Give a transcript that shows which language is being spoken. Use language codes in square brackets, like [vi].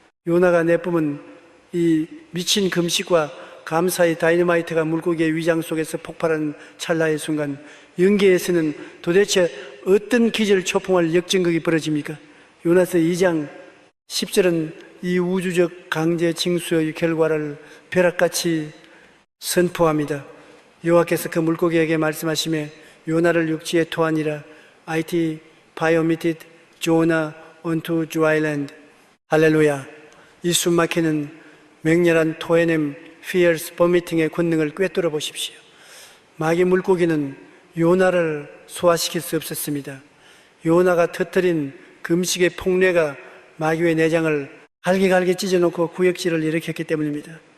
[ko] 요나가 내뿜은 이 미친 금식과 감사의 다이너마이트가 물고기의 위장 속에서 폭발하는 찰나의 순간, 영계에서는 도대체 어떤 기절 초풍할 역전극이 벌어집니까? 요나서 2장 10절은 이 우주적 강제 징수의 결과를 벼락같이 선포합니다. 여호와께서 그 물고기에게 말씀하시며 요나를 육지에 토하니라. [en] IT 바이오미티드 조나 onto dry land. [ko] 할렐루야. 이 숨막히는 맹렬한 토해냄 [en] fierce vomiting [ko] 의 권능을 꿰뚫어 보십시오. 마귀 물고기는 요나를 소화시킬 수 없었습니다. 요나가 터뜨린 금식의 폭례가 마귀의 내장을 갈기갈기 찢어놓고 구역질을 일으켰기 때문입니다.